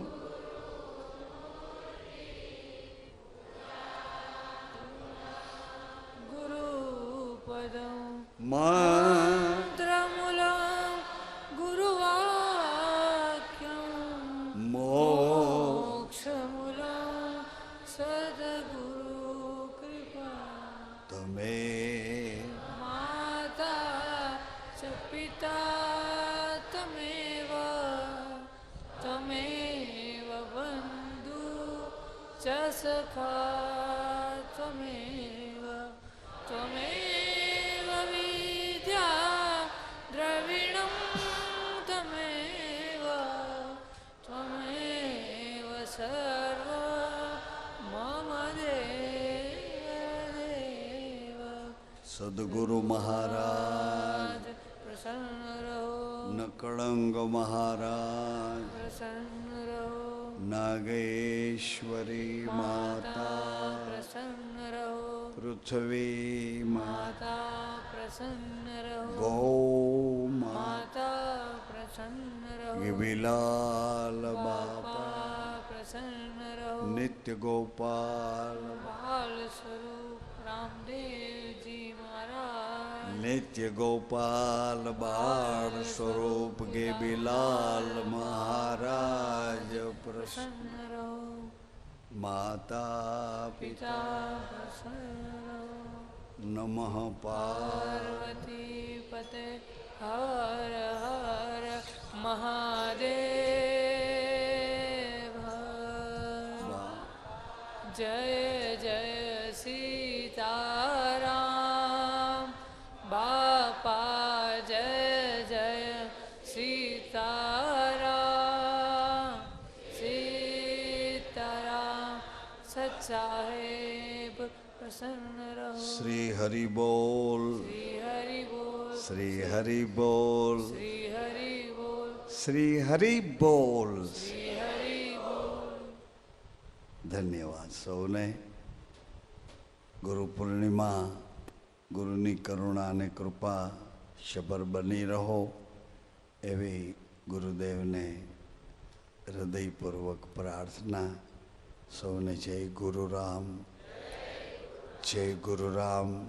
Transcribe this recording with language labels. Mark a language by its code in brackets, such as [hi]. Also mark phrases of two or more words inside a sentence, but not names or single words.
[sa] મંત્રમૂલં ગુરુવાક્યં મોક્ષમૂલં સદગુરુ કૃપા. તમે માતા ચ પિતા તમેવ બંધુ ચ સખા ત્વમેવ त्वमेव विद्या द्रविणं त्वमेव त्वमेव सर्व मम देव [hi] સદગુરુ મહારાજ प्रसन्न रहो નકળંગ મહારાજ प्रसन्न रहो નાગેશ્વરી માતા प्रसन्न रहो પૃથ્વી माता प्रसन्न रहो ગૌ माता प्रसन्न रहो વિલાલ બાપા प्रसन्न रहो નિત્ય ગોપાલ बाल स्वरूप रामदेव जी महाराज [gu] નિત્ય ગોપાલ બાળ સ્વરૂપ ગેબીલાલ મહારાજ પ્રસન્ન [hi] प्रसन्न रहो माता पिता पिता प्रसन्न रहो [sa] નમઃ पार्वती पते [hi] हर हर महादेव जय जय सीताराम बापा जय जय सीताराम सीताराम सच्चाहेब प्रसन्न रहो श्री हरि बोल श्री हरि बोल श्री हरि बोल श्री हरि बोल श्री हरि बोल श्री हरि बोल [gu] ધન્યવાદ સૌને ગુરુ પૂર્ણિમા ગુરુની કરુણા અને કૃપા શબર બની રહો એવી ગુરુદેવને હૃદયપૂર્વક પ્રાર્થના સૌને જય ગુરુરામ જય ગુરુરામ